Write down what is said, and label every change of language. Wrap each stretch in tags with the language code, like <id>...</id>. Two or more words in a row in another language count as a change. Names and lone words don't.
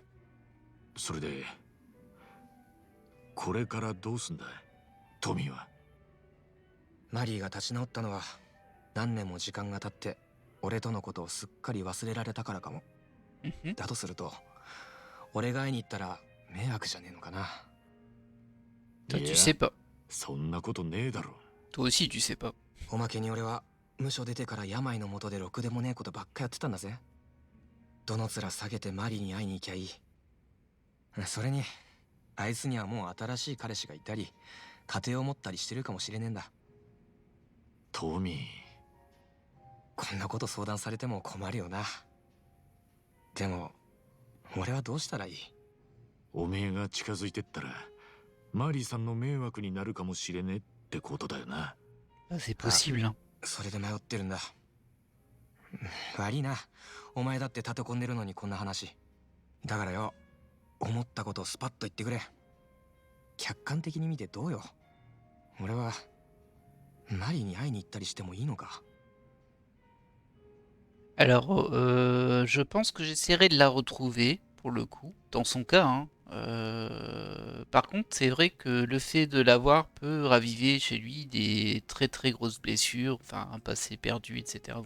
<ja>それでこれからどうすんだトミーは。マリーが立ち直ったのは何年も時間が経って俺とのことをすっかり忘れられたからかも。だとすると俺が会いに行ったら迷惑じゃねえのかな。</ja> <fr>Toi, tu sais pas.</fr> <ja>そんなことねえだろ。</ja> <fr>Toi aussi, tu sais pas.</fr> <ja>おまけに俺は無所出てから病の元でろくでもねえことばっかやってたんだぜ。どの面下げてマリーに会いに行きゃいい。それにあいつにはもう新しい彼氏がいたり家庭を持ったりしてるかもしれねえんだ。トミー、こんなこと相談されても困るよな。でも俺はどうしたらいい？おめえが近づいてったらマリーさんの迷惑になるかもしれねえってことだよな。</ja> <fr>Ah, c'est possible, hein.</fr> <ja>それで迷ってるんだ。悪いな、お前だって立て込んでるのにこんな話だからよ。思ったことをスパッと言ってくれ。客観的に見てどうよ。俺はマリーに会いに行ったりしてもいいのか？</ja> <fr>Alors, je pense que j'essaierai de la retrouver, pour le coup, dans son cas, hein. Par contre, c'est vrai que le fait de l'avoir peut raviver chez lui des très très grosses blessures, enfin un passé perdu, etc.</fr>